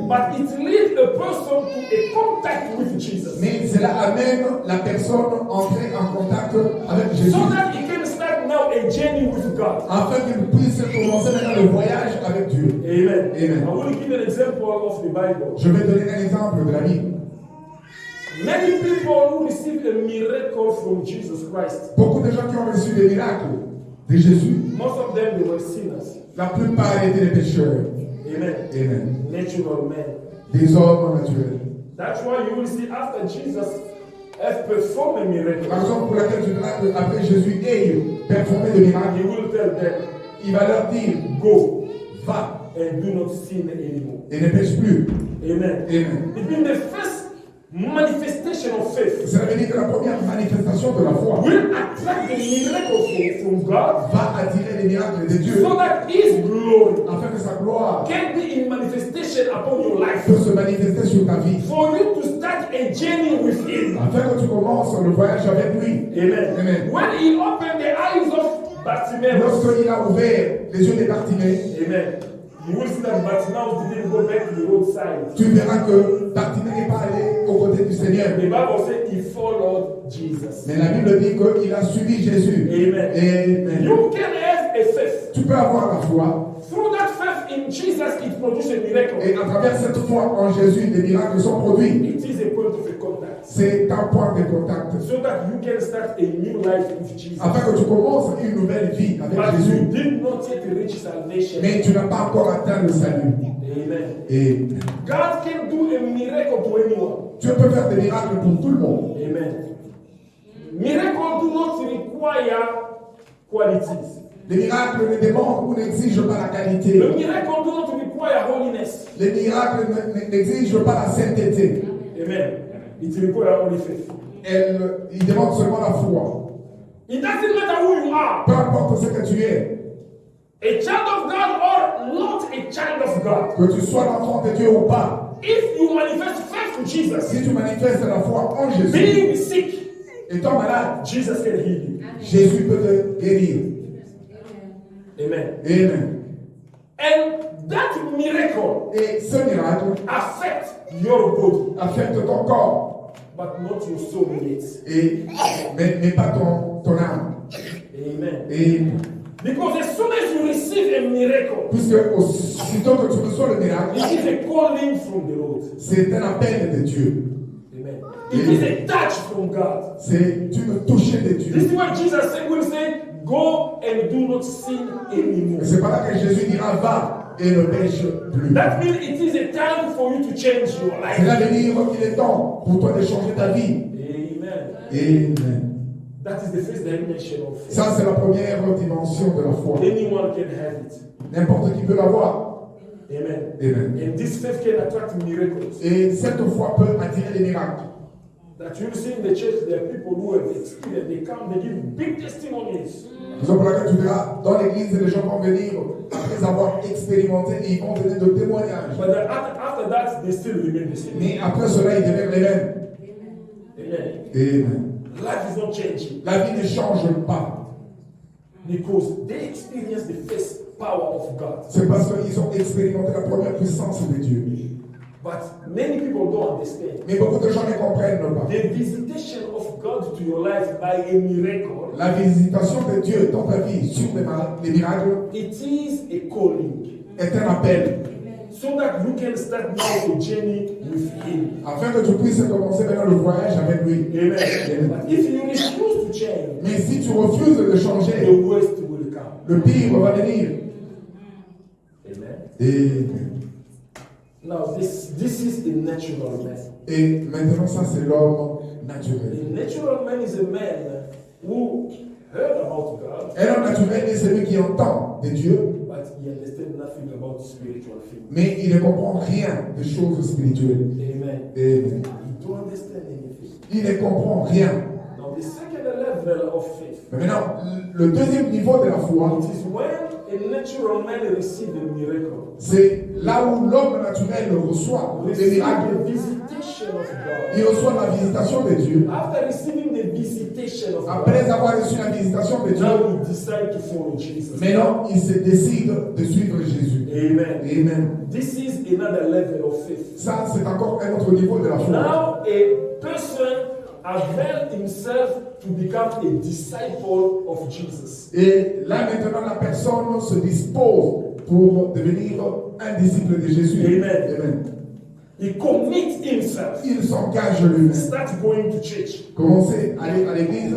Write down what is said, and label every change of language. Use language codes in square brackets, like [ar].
[en] but it leads a person to a contact with Jesus, [fr] Mais cela amène la personne à entrer en contact avec Jésus. [en] so that he can start now a journey with God. [fr] Afin qu'il puisse commencer maintenant le voyage avec Dieu. [en] Amen. [fr] Amen. [en] I want to give an example of the Bible. [fr] Je vais donner un exemple de la Bible. [en] Many people who received a miracle from Jesus Christ, [fr] Beaucoup de gens qui ont reçu des miracles de Jésus, [en] most of them they were sinners. [fr] la plupart étaient des pécheurs. [en] Amen. [fr] Amen. [en] Natural men. [fr] Des hommes naturels. [en] That's why you will see after Jesus has performed a miracle, [fr] La raison pour laquelle tu verras qu'après Jésus ait performé des miracles, [en] he will tell them, [fr] il va leur dire, [en] go [fr] va [en] and do not sin anymore. [fr] et ne pêche plus. [en] Amen. [fr] Amen. [en] It means the first manifestation of faith [fr] Cela veut dire que la première manifestation de la foi [en] will attract the miracle from God, [fr] va attirer les miracles de Dieu [en] so that His glory [fr] afin que sa gloire [en] can be in manifestation upon your life. [fr] peut se manifester sur ta vie. [en] For you to start a journey with Him. [fr] Afin que tu commences le voyage avec lui. [en] Amen. [fr] Amen. [en] When He opened the eyes of Bartimaeus, [fr] Lorsqu'il a ouvert les yeux des Bartimée, [en] Amen, You will see that Bartimaeus didn't go back to the roadside. [fr] Tu verras que Bartimée n'est pas allé aux côtés du Seigneur. [en] The Bible says he followed Jesus. [fr] Mais la Bible dit qu'il a suivi Jésus. [en] Amen. [fr] Amen. [en] You can have a faith. [fr] Tu peux avoir la foi. [en] Through that faith in Jesus, it produces a miracle. [fr] Et à travers cette foi en Jésus, des miracles sont produits. [en] It is a point of a contact. [fr] C'est un point de contact. [en] So that you can start a new life with Jesus. [fr] Afin que tu commences une nouvelle vie avec [en] But [fr] Jésus. [en] you did not yet reach salvation. [fr] Mais tu n'as pas encore atteint le salut. [en] Amen. [fr] Et [en] God can do a miracle to anyone. [fr] Dieu peut faire des miracles pour tout le monde. [en] Amen. Miracles do not require qualities. [fr] Les miracles ne demandent ou n'exigent pas la qualité. [en] The miracle do not require holiness. [fr] Les miracles n'exigent pas la sainteté. [en] Amen. It requires only faith. [fr] Ils demandent seulement la foi. [en] It doesn't matter who you are, [fr] Peu importe ce que tu es, [en] a child of God or not a child of God. [fr] que tu sois l'enfant de Dieu ou pas, [en] If you manifest faith to Jesus, [fr] si tu manifestes la foi en Jésus, [en] being sick, [fr] étant malade, [en] Jesus can heal you. [fr] Jésus peut te guérir. [en] Amen. [fr] Amen. [en] And that miracle [fr] Et ce miracle [en] affects your body, [fr] affecte ton corps, [en] but not your soul yet. [fr] mais pas ton âme. [en] Amen. [fr] Et [en] Because as soon as you receive a miracle, [fr] puisque aussitôt que tu reçois le miracle, [en] it is a calling from the Lord. [fr] c'est un appel de Dieu. [en] Amen. It is a touch from God. [fr] C'est une touchée de Dieu. [en] This is what Jesus said when he said, go and do not sin anymore. [fr] Et c'est pas là que Jésus dira va et ne pêche plus. [en] That means it is a time for you to change your [fr] C'est là [en] life. [fr] de dire qu'il est temps pour toi de changer ta vie. [en] Amen. [fr] Amen. [en] That is the first dimension of faith. [fr] Ça, c'est la première dimension de la foi. [en] Anyone can have it. [fr] N'importe qui peut l'avoir. [en] Amen. [fr] Amen. [en] And this faith can attract miracles. [fr] Et cette foi peut attirer les miracles. [en] That you'll see in the church, there are people who have experienced, they come, they give big testimonies. [fr] Raison pour laquelle tu verras dans l'église, les gens vont venir après avoir expérimenté et ils vont donner de témoignages. [en] But then after that, they still remain the same. [fr] Mais après cela, ils deviennent les mêmes. [en] Amen. [fr] Amen. [en] Life is not changing [fr] La vie ne change pas. [en] because they experience the first power of God. [fr] C'est parce qu'ils ont expérimenté la première puissance de Dieu. [en] But many people don't understand. [fr] Mais beaucoup de gens ne comprennent pas. [en] The visitation of God to your life by a miracle, [fr] La visitation de Dieu dans ta vie sur les miracles [en] it is a calling. [fr] est un appel. [en] So that you can start now a journey with Him. [fr] Afin que tu puisses commencer maintenant le voyage avec lui. [en] Amen. But if you refuse to change, [fr] Mais si tu refuses de changer, [en] the worst will come. [fr] le pire va venir. [en] Amen. Now this is the natural man. [fr] Et maintenant, ça, c'est l'homme naturel. [en] The natural man is a man who heard about God, [fr] Et l'homme naturel est celui qui entend de Dieu, [en] but he understands nothing about spiritual things. [fr] mais il ne comprend rien des choses spirituelles. [en] Amen. [fr] Amen. [en] He don't understand anything. [fr] Il ne comprend rien. [en] Now the second level of faith, [fr] Mais maintenant, le deuxième niveau de la foi, [en] it is when a natural man receives a miracle. [fr] c'est là où l'homme naturel reçoit les [en] Receive [fr] miracles. [en] the visitation of God. [fr] Il reçoit la visitation de Dieu. [en] After receiving the visitation of [fr] Après [en] God, [fr] avoir reçu la visitation de Dieu, [en] now he decides to follow Jesus. [fr] maintenant, il se décide de suivre Jésus. [en] Amen. [fr] Amen. [en] This is another level of faith. [fr] Ça, c'est encore un autre niveau de la foi. [en] Now a person avails himself to become a disciple of Jesus. [fr] Et là, maintenant, la personne se dispose pour devenir un disciple de Jésus. [en] Amen. [fr] Amen. [en] He commits himself. [fr] Il s'engage lui-même. [en] Start going to church. [fr] Commencez à aller à l'église.